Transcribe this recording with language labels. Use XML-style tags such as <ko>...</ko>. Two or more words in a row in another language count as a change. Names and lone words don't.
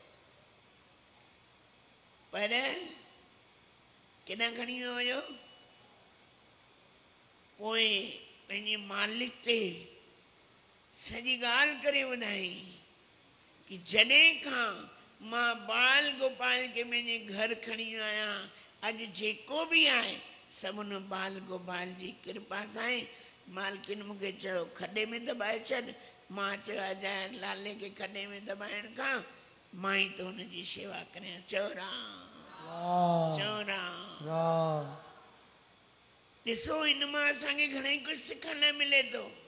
<sd>पर केॾां खणी वियो हुयो पोइ पंहिंजे मालिक ते सॼी ॻाल्हि करे ॿुधाई कि जॾहिं खां मां बाल गोपाल खे पंहिंजे घर खणी वियो आहियां अॼु जेको बि आहे सभु हुन बाल गोपाल जी कृपा सां आहे मालकिन मूंखे चयो खॾे में दॿाए छॾ मां चयो अजाए लाले खे खॾे में दॿाइण खां मां ई त हुनजी शेवा करियां चयो राम चयो राम ॾिसो हिन मां असांखे घणेई कुझु सिखण लाइ मिले थो</sd>